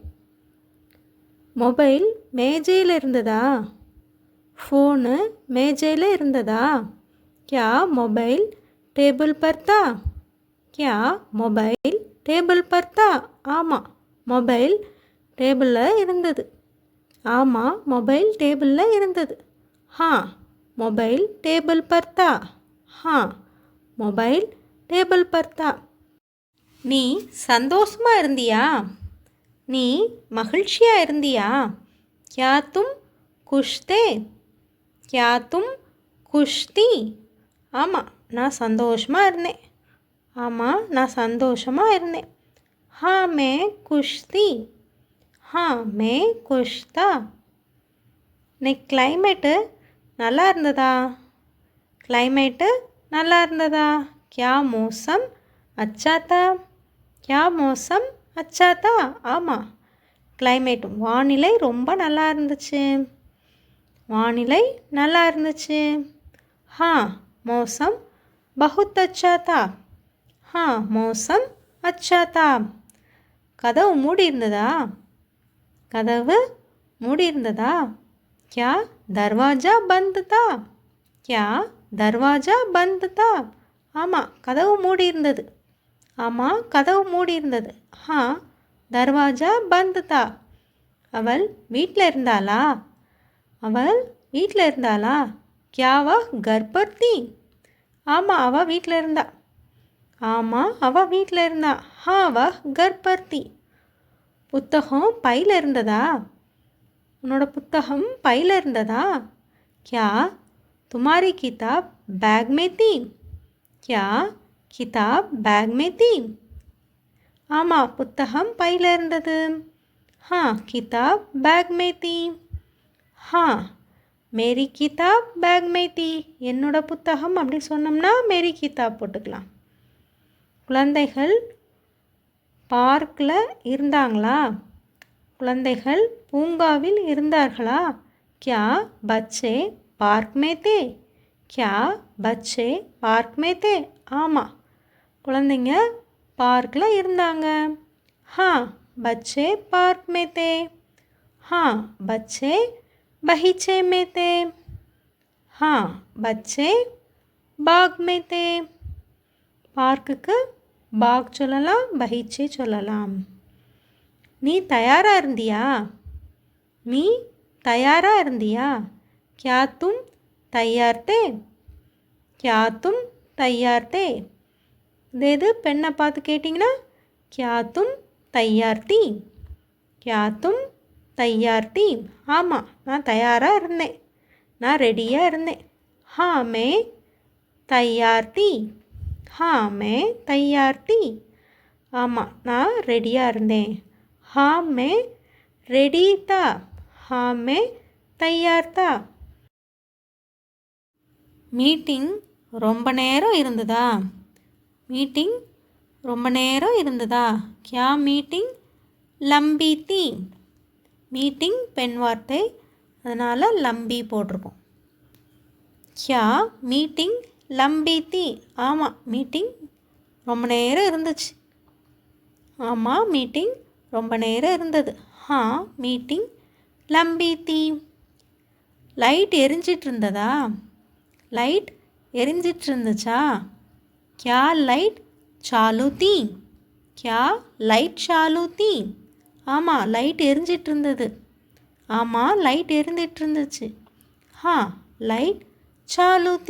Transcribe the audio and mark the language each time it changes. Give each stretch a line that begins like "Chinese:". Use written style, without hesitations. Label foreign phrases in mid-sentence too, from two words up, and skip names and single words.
Tamil: மொபைல் மேஜையில் இருந்ததா? ஃபோனு மேஜையில் இருந்ததா?
Hindi: क्या मोबाइल टेबल पर था? क्या मोबाइल टेबल पर था?
Tamil: ஆமாம், மொபைல் டேபிளில் இருந்தது. ஆமாம், மொபைல் டேபிளில் இருந்தது.
Hindi: हाँ मोबाइल टेबल पर था. हाँ मोबाइल टेबल पर था.
Tamil: நீ சந்தோஷமாக இருந்தியா? நீ மகிழ்ச்சியாக இருந்தியா?
Hindi: क्या तुम खुश थे? क्या तुम खुश थी?
Tamil: ஆமாம், நான் சந்தோஷமாக இருந்தேன். ஆமாம், நான் சந்தோஷமாக இருந்தேன்.
Hindi: हाँ मैं खुश थी. हाँ मैं खुश था.
Tamil: இன்னைக்கு கிளைமேட்டு நல்லா இருந்ததா? கிளைமேட்டு நல்லா இருந்ததா?
Hindi: क्या मौसम अच्छा था? क्या मौसम अच्छा था?
Tamil: ஆமாம், climate வானிலை ரொம்ப நல்லா இருந்துச்சு. வானிலை நல்லா இருந்துச்சு.
Hindi: हाँ मौसम बहुत अच्छा था. हाँ मौसम अच्छा था.
Tamil: கதவு மூடி இருந்ததா? கதவு மூடி இருந்ததா?
Hindi: क्या दरवाज़ा बंद था? क्या दरवाज़ा बंद था?
Tamil: ஆமாம் கதவு மூடி இருந்தது. ஆமாம் கதவு மூடி இருந்தது.
Hindi: हाँ दरवाज़ा बंद था.
Tamil: அவள் வீட்டில் இருந்தாளா? அவள் வீட்டில் இருந்தாளா?
Hindi: क्या वह घर पर थी?
Tamil: ஆமாம் அவள் வீட்டில் இருந்தா. ஆமாம் அவள் வீட்டில் இருந்தா.
Hindi: हाँ वह घर पर थी.
Tamil: புத்தகம் பையில் இருந்ததா? உன்னோட புத்தகம் பையில் இருந்ததா?
Hindi: क्या तुम्हारी किताब बैग में थी? क्या किताब बैग में थी?
Tamil: ஆமாம் புத்தகம் பையில் இருந்தது.
Hindi: हाँ किताब बैग में थी. हाँ मेरी किताब बैग में थी.
Tamil: என்னோட புத்தகம் அப்படி சொன்னோம்னா
Hindi: मेरी किताब
Tamil: போட்டுக்கலாம். குழந்தைகள் பார்க்கில் இருந்தாங்களா? குழந்தைகள் பூங்காவில் இருந்தார்களா?
Hindi: क्या बच्चे पार्क में थे? क्या बच्चे पार्क में थे?
Tamil: ஆமாம் குழந்தைங்க பார்க்கில் இருந்தாங்க.
Hindi: हाँ बच्चे पार्क में थे. हाँ बच्चे बगीचे में थे. हाँ बच्चे बाग में थे.
Tamil: பார்க்குக்கு பாக் சொல்லலாம், பகீச்சே சொல்லலாம். நீ தயாராக இருந்தியா? நீ தயாராக இருந்தியா?
Hindi: क्या तुम तैयार थे? क्या तुम तैयार थे?
Tamil: இது பெண்ணை பார்த்து கேட்டிங்கன்னா
Hindi: क्या तुम तैयार थी? क्या तुम तैयार थी?
Tamil: ஆமாம் நான் தயாராக இருந்தேன். நான் ரெடியாக இருந்தேன்.
Hindi: हाँ मैं तैयार थी. हाँ मैं तैयार थी.
Tamil: ஆமாம் நான் ரெடியாக இருந்தேன்.
Hindi: हाँ मैं रेडी था. हाँ मैं तैयार था.
Tamil: மீட்டிங் ரொம்ப நேரம் இருந்ததா? மீட்டிங் ரொம்ப நேரம் இருந்ததா?
Hindi: क्या मीटिंग लंबी थी?
Tamil: மீட்டிங் பெண் வார்த்தை அதனால் லம்பி போட்டிருக்கோம்.
Hindi: क्या मीटिंग लंबी थी?
Tamil: ஆமாம் மீட்டிங் ரொம்ப நேரம் இருந்துச்சு. ஆமாம் மீட்டிங் ரொம்ப நேரம் இருந்தது.
Hindi: हाँ मीटिंग लंबी थी.
Tamil: லைட் எரிஞ்சிட்டு இருந்ததா? லைட் எரிஞ்சிட்டு இருந்துச்சா?
Hindi: क्या लाइट चालू थी? क्या लाइट चालू थी?
Tamil: ஆமாம் லைட் எரிஞ்சிட்டு இருந்தது. ஆமாம் லைட் எரிஞ்சிட்டு இருந்துச்சு.
Hindi: हाँ लाइट चालू थी.